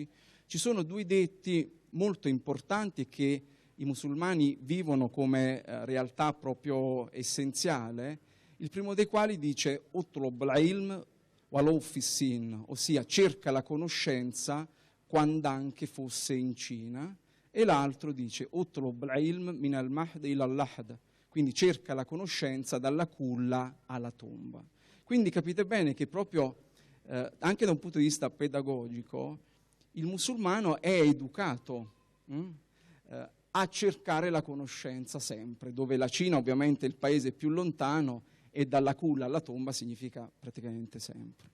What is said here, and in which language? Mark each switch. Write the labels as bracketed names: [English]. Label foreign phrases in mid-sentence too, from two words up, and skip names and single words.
[Italian] ci sono due detti molto importanti che i musulmani vivono come realtà proprio essenziale, il primo dei quali dice [Arabic] «اطلب العلم ولو في الصين», [Italian] ossia cerca la conoscenza quando anche fosse in Cina, e l'altro dice [Arabic] «اطلب العلم من المهد إلى اللحد», [Italian] quindi cerca la conoscenza dalla culla alla tomba. Quindi capite bene che proprio anche da un punto di vista pedagogico il musulmano è educato a cercare la conoscenza sempre, dove la Cina ovviamente è il paese più lontano e dalla culla alla tomba significa praticamente sempre.